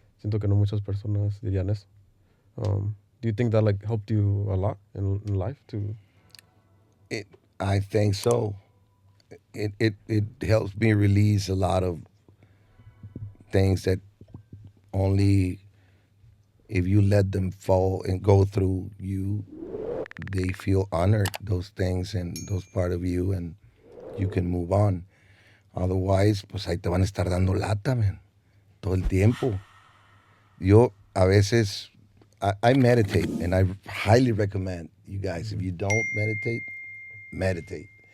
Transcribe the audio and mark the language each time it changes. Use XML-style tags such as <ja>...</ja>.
<es>Siento que no muchas personas dirían eso.</es> <en>Do you think that like helped you a lot in life to? I think so. It helps me release a lot of things that only if you let them fall and go through you, they feel honored, those things and those part of you, and you can move on.</en> <es>Otherwise, pues ahí te van a estar dando lata, man, todo el tiempo. Yo a veces,</es> <en>I meditate, and I highly recommend you guys, if you don't meditate, meditate.</en>